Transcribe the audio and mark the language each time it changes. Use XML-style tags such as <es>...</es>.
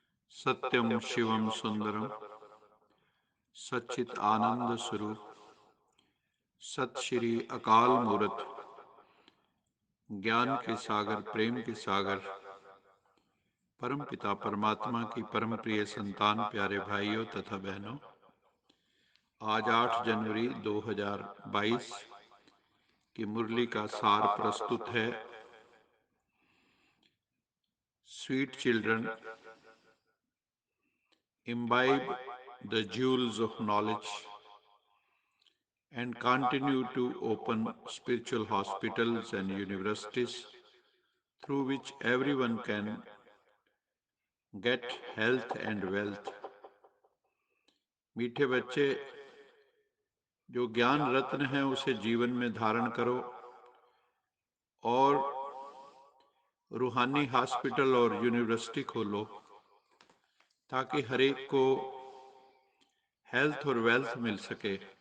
<hi>सत्यम शिवम सुंदरम सच्चित आनंद स्वरूप सत श्री अकाल मूर्त ज्ञान के सागर, प्रेम के सागर, परम पिता परमात्मा की परम प्रिय संतान, प्यारे भाइयों तथा बहनों, आज 8 जनवरी 2022 की मुरली का सार प्रस्तुत है।</hi> <en>Sweet children, imbibe the jewels of knowledge and continue to open spiritual hospitals and universities through which everyone can get health and wealth।</en> <hi>मीठे बच्चे, जो ज्ञान रत्न है उसे जीवन में धारण करो और रूहानी हॉस्पिटल और यूनिवर्सिटी खोलो ताकि हर एक को हेल्थ और वेल्थ मिल सके।</hi>